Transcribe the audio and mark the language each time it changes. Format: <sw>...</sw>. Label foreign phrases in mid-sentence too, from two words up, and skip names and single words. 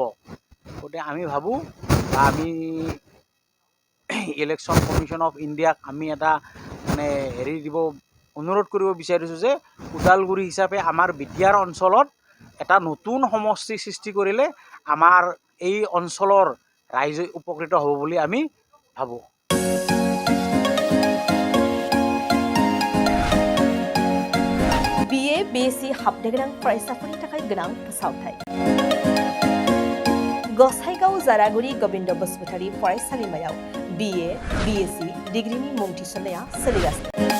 <as>গতিকে আমি ভাবোঁ বা আমি ইলেকশ্যন কমিশ্যন অফ ইণ্ডিয়াক আমি এটা অনুৰোধ কৰিব বিচাৰিছোঁ যে ওদালগুৰি হিচাপে আমাৰ বিটিআৰ অঞ্চলত এটা নতুন সমষ্টি সৃষ্টি কৰিলে আমাৰ এই অঞ্চলৰ ৰাইজে উপকৃত হ'ব বুলি আমি ভাবোঁ।</as> <brx>BA BSc हाबनो गोनां फरायसाफोरनि थाखाय गोनां फोसावथाय। गसाइगाव जारागुरि गोविंद बसुमतारी फरायसालिमायाव BA BSc डिग्रीनि मुं थिसननाया सोलिगासिनो।</brx>